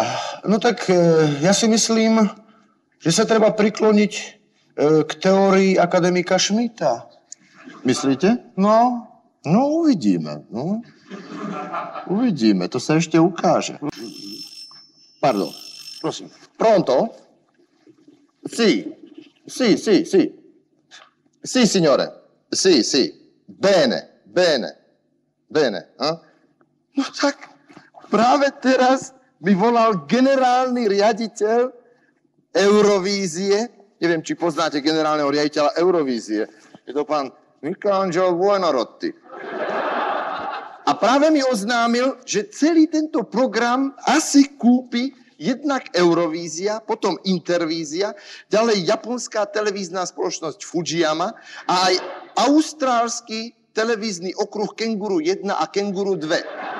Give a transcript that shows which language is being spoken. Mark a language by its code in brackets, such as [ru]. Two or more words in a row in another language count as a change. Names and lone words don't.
[sk] No tak ja si myslím, že sa treba prikloniť k teórii akademika Schmidta. Myslíte? No, No, uvidíme. No. Uvidíme, to sa ešte ukáže. Pardon, prosím. [it] Pronto? Sì. Sì, signore. Sì. Bene. [sk] No tak, práve teraz mi volal generálny riaditeľ Eurovízie. Neviem, či poznáte generálneho riaditeľa Eurovízie. Je to pán Michelangelo Buonarroti. A práve mi oznámil, že celý tento program asi kúpi jednak Eurovízia, potom Intervízia, ďalej japonská televízna spoločnosť Fujiyama a aj austrálsky televízny okruh Kenguru 1 a Kenguru 2.